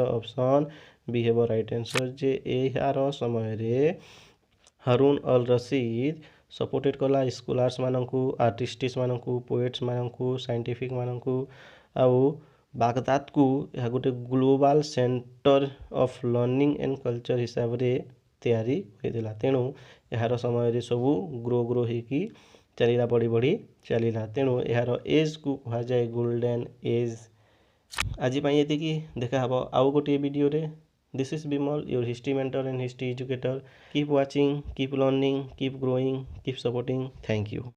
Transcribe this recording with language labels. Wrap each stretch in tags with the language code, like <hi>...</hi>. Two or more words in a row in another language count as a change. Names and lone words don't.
<en>option B</en> <or>ହେବ</or> <en>right answer</en> <or>ଯେ ଏହାର ସମୟରେ ହାରୁନ ଅଲ୍ ରସିଦ୍ ସପୋର୍ଟେଡ଼ କଲା ସ୍କଲାର୍ସମାନଙ୍କୁ, ଆର୍ଟିଷ୍ଟମାନଙ୍କୁ, ପୋଏଟ୍ସମାନଙ୍କୁ, ସାଇଣ୍ଟିଫିକମାନଙ୍କୁ ଆଉ ବାଗଦାଦକୁ ଏହା ଗୋଟେ</or> <en>global center of learning and culture</en> <or>ହିସାବରେ ତିଆରି ହୋଇଥିଲା। ତେଣୁ ଏହାର ସମୟରେ ସବୁ ଗ୍ରୋ ହେଇକି ଚାଲିଲା, ବଢ଼ି ଚାଲିଲା। ତେଣୁ ଏହାର ଏଜ୍କୁ କୁହାଯାଏ</or> <en>golden age.</en> <or>ଆଜି ପାଇଁ ଏତିକି। ଦେଖାହେବ ଆଉ ଗୋଟିଏ ଭିଡ଼ିଓରେ।</or> <en>This is Bimal, your history mentor and history educator. Keep watching, keep learning, keep growing, keep supporting. Thank you.</en>